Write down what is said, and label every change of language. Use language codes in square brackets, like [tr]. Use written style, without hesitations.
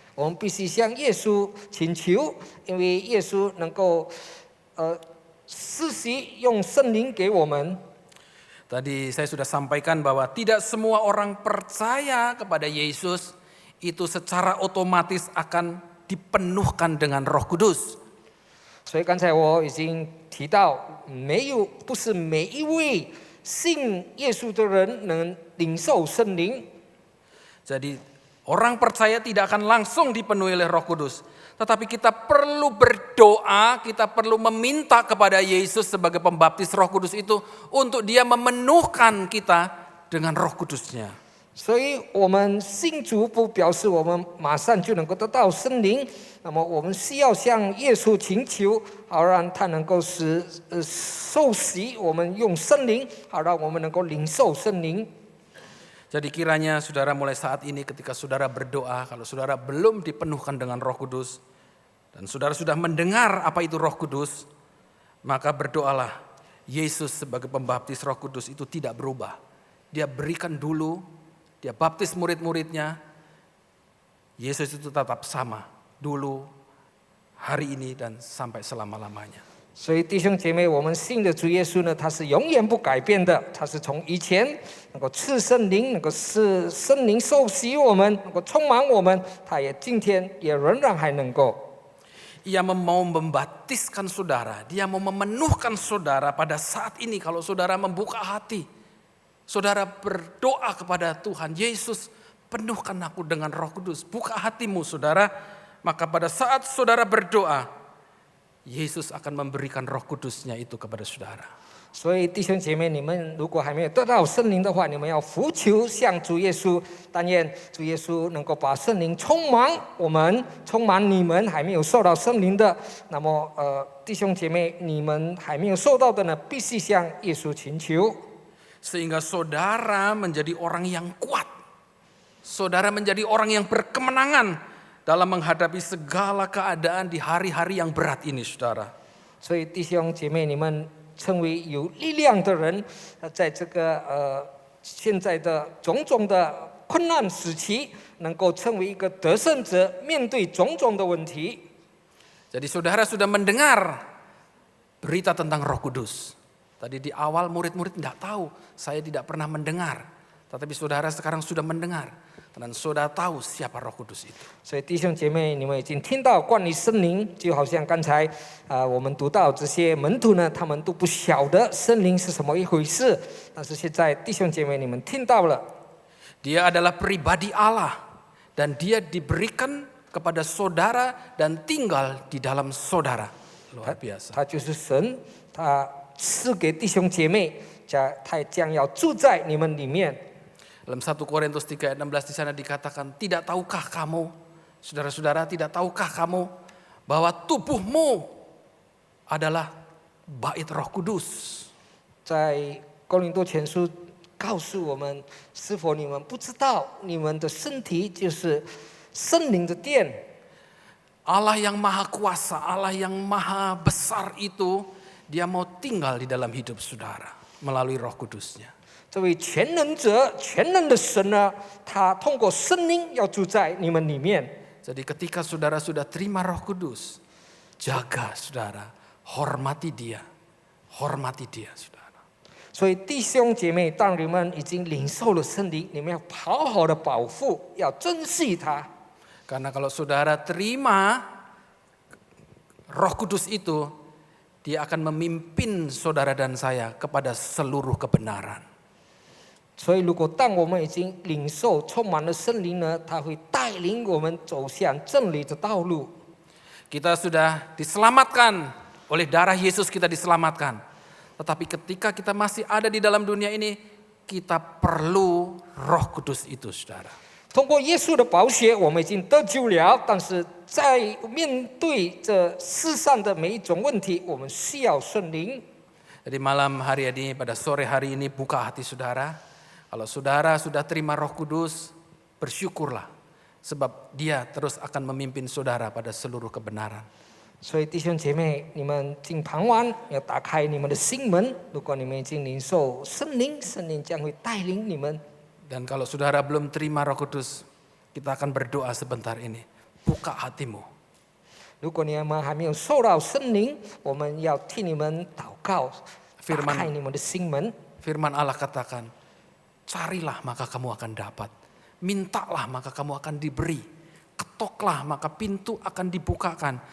[zh] 我们必须向耶稣请求，因为耶稣能够施洗用圣灵给我们。 [id] Tadi saya sudah sampaikan bahwa tidak semua orang percaya kepada Yesus itu secara otomatis akan dipenuhkan dengan Roh Kudus. [zh] 所以刚才我已经提到，不是每一位信耶稣的人能领受圣灵。 [id] Jadi orang percaya tidak akan langsung dipenuhi oleh Roh Kudus. Tetapi kita perlu berdoa, kita perlu meminta kepada Yesus sebagai pembaptis Roh Kudus itu untuk dia memenuhkan kita dengan Roh Kudusnya. [zh] 所以我们信主不表示我们马上就能够得到圣灵，那么我们需要向耶稣请求，好让他能够受洗，我们用圣灵，好让我们能够领受圣灵。 [id] Jadi kiranya saudara mulai saat ini ketika saudara berdoa, kalau saudara belum dipenuhkan dengan Roh Kudus, dan saudara sudah mendengar apa itu Roh Kudus, maka berdoalah. Yesus sebagai pembaptis Roh Kudus itu tidak berubah. Dia berikan dulu, dia baptis murid-muridnya. Yesus itu tetap sama dulu, hari ini, dan sampai selama-lamanya. [zh] 所以弟兄姐妹，我们信的主耶稣呢，他是永远不改变的，他是从以前能够赐圣灵，能够使圣灵受洗我们，能够充满我们，他也今天也仍然还能够。 [id] Ia mau membaptiskan saudara, dia mau memenuhkan saudara pada saat ini kalau saudara membuka hati. Saudara berdoa kepada Tuhan, Yesus penuhkan aku dengan Roh Kudus. Buka hatimu saudara, maka pada saat saudara berdoa, Yesus akan memberikan Roh Kudusnya itu kepada saudara. [zh] 所以弟兄姐妹，你们如果还没有得到圣灵的话，你们要呼求向主耶稣，但愿主耶稣能够把圣灵充满我们，充满你们还没有受到圣灵的。那么弟兄姐妹，你们还没有受到的呢，必须向耶稣请求。 [id] Sehingga saudara menjadi orang yang kuat. Saudara menjadi orang yang berkemenangan dalam menghadapi segala keadaan di hari-hari yang berat ini, saudara. [zh] 所以弟兄姐妹，你们成为有力量的人，在这个现在的种种的困难时期，能够成为一个得胜者，面对种种的问题。 [id] Jadi saudara sudah mendengar berita tentang Roh Kudus. Tadi di awal murid-murid tidak tahu, saya tidak pernah mendengar. Tetapi saudara sekarang sudah mendengar. Dan saudara tahu siapa Roh Kudus itu. [zh] 所以弟兄姐妹，你们已经听到关于圣灵，就好像刚才我们读到这些门徒呢，他们都不晓得圣灵是什么一回事。但是现在弟兄姐妹，你们听到了， [id] Dia adalah pribadi Allah. Dan dia diberikan kepada saudara dan tinggal di dalam saudara. Luar biasa. [zh] 他就是神，他赐给弟兄姐妹，他将要住在你们里面。 [id] Dalam 1 Korintus 3 ayat 16 di sana dikatakan, tidak tahukah kamu, saudara-saudara, tidak tahukah kamu bahwa tubuhmu adalah bait Roh Kudus. [zh] 在哥林多前书告诉我们，是否你们不知道，你们的身体就是圣灵的殿？ [id] Allah yang maha kuasa, Allah yang maha besar itu, dia mau tinggal di dalam hidup saudara melalui Roh Kudusnya. [zh] 这位全能者、全能的神呢，他通过圣灵要住在你们里面。 [id] Jadi ketika saudara sudah terima Roh Kudus, jaga saudara, hormati dia, saudara. [zh] 所以弟兄姐妹，当你们已经领受了圣灵，你们要好好的保护，要珍惜它。 [id] Karena kalau saudara terima Roh Kudus itu, dia akan memimpin saudara dan saya kepada seluruh kebenaran. [zh] 所以，如果当我们已经领受、充满了圣灵呢，他会带领我们走向真理的道路。 [id] Kita sudah diselamatkan oleh darah Yesus, kita diselamatkan. Tetapi ketika kita masih ada di dalam dunia ini, kita perlu Roh Kudus itu, saudara. [zh] 通过耶稣的宝血，我们已经得救了。但是在面对这世上的每一种问题，我们需要圣灵。 [id] Jadi malam hari ini, pada sore hari ini, buka hati saudara. Kalau saudara sudah terima Roh Kudus, bersyukurlah. Sebab dia terus akan memimpin saudara pada seluruh kebenaran. [zh] 所以弟兄姐妹，你们进傍晚要打开你们的心门。如果你们已经领受圣灵，圣灵将会带领你们。 [id] Dan kalau saudara belum terima Roh Kudus, kita akan berdoa sebentar ini. Buka hatimu. [zh] 如果你们还没有受到圣灵，我们要替你们祷告，打开你们的心门。 [id] Firman Allah katakan, carilah maka kamu akan dapat. Mintalah maka kamu akan diberi. Ketoklah maka pintu akan dibukakan.